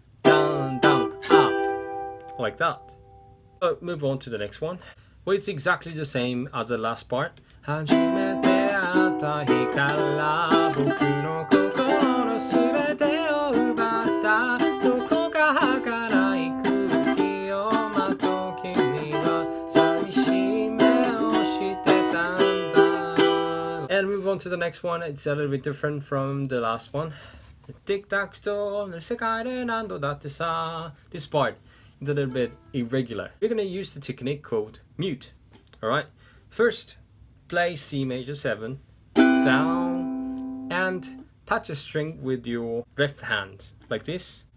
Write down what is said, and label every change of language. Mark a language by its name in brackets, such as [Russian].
[English] Down, down, up. Like that. So move on to the next one. Well, it's exactly the same as the last part. [Japanese] 初めて会った日から僕の心の全てを奪ったどこか儚い空気をまと君は寂しい目をしてたんだ [English] And move on to the next one. It's a little bit different from the last one. [Japanese] Tic-tac-toe の世界で何度だってさ [English] This part is a little bit irregular. We're going to use the technique called mute. Alright? First, play C major 7, down, and touch a string with your left hand, like this.